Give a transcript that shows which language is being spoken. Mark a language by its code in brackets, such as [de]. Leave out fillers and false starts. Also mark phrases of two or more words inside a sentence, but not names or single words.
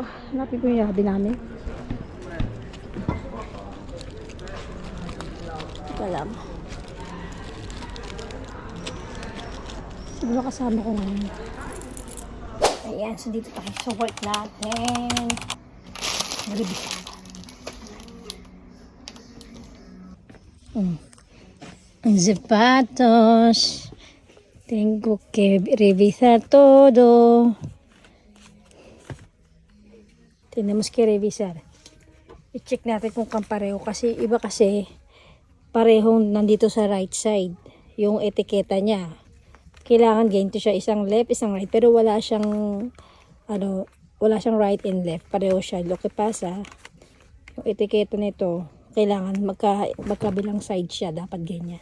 [tl] Hanapin ko yung yabi namin. Ito lang siguro kasama ko ngayon. Ayan, so dito tayo sa work natin. Revisan. Ang zapatos. [es] Tengo que revisar todo. Tenemos que revisar. [tl] I-check natin kung pareho kasi iba kasi parehong nandito sa right side. Yung etiketa niya. Kailangan ganito siya, isang left, isang right, pero wala siyang [en] right and left, [tl] pareho siya. [es] Lo que pasa, [tl] yung etiketa nito kailangan magkabilang side siya, dapat ganyan.